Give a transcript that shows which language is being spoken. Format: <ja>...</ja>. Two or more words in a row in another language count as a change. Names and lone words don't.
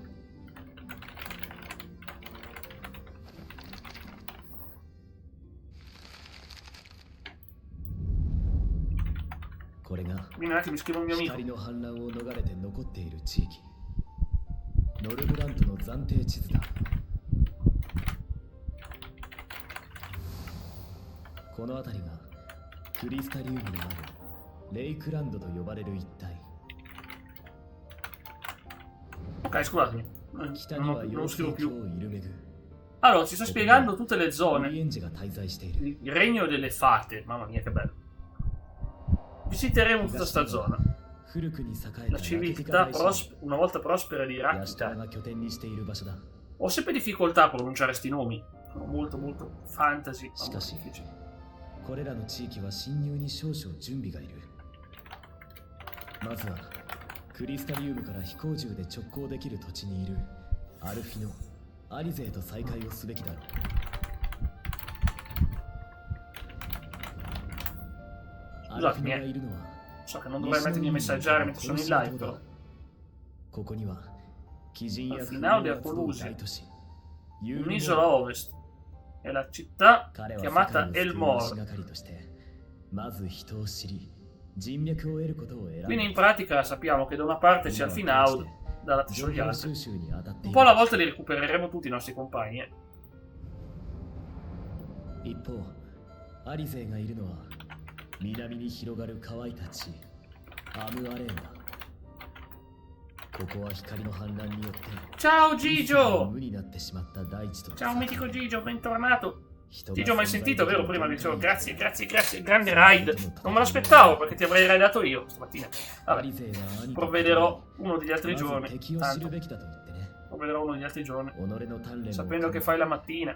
<ja>これが光の反乱を逃れて残っている地域。ノルブラントの暫定地図だ。この辺りがクリスタリウムのあるレイクランドと呼ばれる一帯。</ja> <it>Ok, scusatemi, non scrivo più. Allora, ci sta spiegando tutte le zone. Il regno delle fate, mamma mia che bello. Visiteremo tutta sta zona. La civiltà una volta prospera di Rakita. Ho sempre difficoltà a pronunciare sti nomi. Sono molto fantasy, ma molto difficili.</it> <ja>これらの地域は侵入に少々準備がいる。まずはクリスタリウムから飛行銃で直行できる土地にいるアルフィノ、アリゼと再会をすべきだろう。アルフィノがいるのは</ja> <it>So che non dovrei mettermi a messaggiare mentre sono in live, però.</it> <ja>ここには鬼人や</ja> <it>Al finale di Apolusi, un'isola ovest. È la città chiamata Elmore. Quindi in pratica sappiamo che da una parte c'è Alfinaud, dall'altra sono gli altri. Un po' alla volta li recupereremo tutti i nostri compagni.</it> <ja>一方、アリゼがいるのは南に広がる乾いた地、アムアレーンだ。ここは光の反乱によって</ja> <it>Ciao Gigio!</it> <ja>無になってしまった大地と</ja> <it>Ciao mitico Gigio, bentornato. Gigio mai sentito, vero? Prima dicevo grazie, grande raid. Non me l'aspettavo perché ti avrei raidato io stamattina. Vabbè, provvederò uno degli altri giorni. Tanto. Provvederò uno degli altri giorni. Sapendo che fai la mattina.</it>